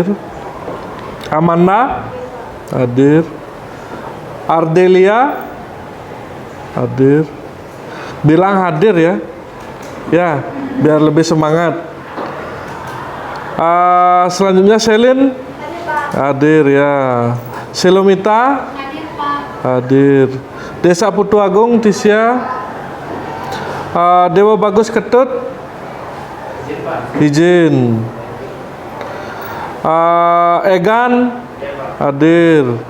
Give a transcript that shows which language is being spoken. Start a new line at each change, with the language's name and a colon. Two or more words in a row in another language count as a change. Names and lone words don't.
Indonesian: Amanda hadir. Ardelia hadir. Bilang hadir ya. Ya, biar lebih semangat. Selanjutnya Selin hadir ya. Selomita hadir. Desa Putu Agung Tisya. Dewa Bagus Ketut izin. Egan hadir.